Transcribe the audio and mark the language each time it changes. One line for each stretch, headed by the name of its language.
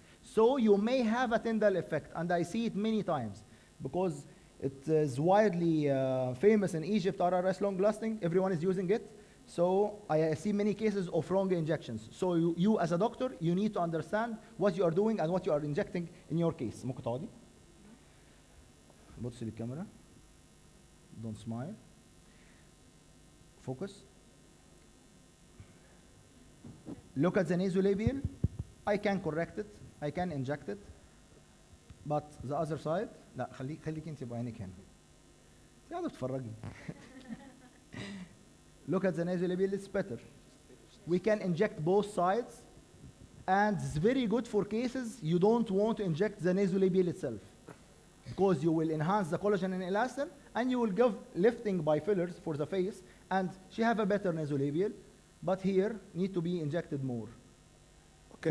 English: So you may have a Tyndall effect, and I see it many times because it is widely famous in Egypt, RRS long-lasting. Everyone is using it. So I see many cases of wrong injections. So you as a doctor, you need to understand what you are doing and what you are injecting in your case.
Arabic: ممكن تقعدي؟ بصي للكاميرا.
English: Don't smile. Focus. Look at the nasolabial. I can correct it. I can inject it. But the other side,
Arabic: لا خليك انت بعينك هنا. انت قاعدة تتفرجي.
English: Look at the nasolabial, it's better. We can inject both sides, and it's very good for cases you don't want to inject the nasolabial itself, because you will enhance the collagen and elastin, and you will give lifting by fillers for the face, and she have a better nasolabial, but here need to be injected more. Okay.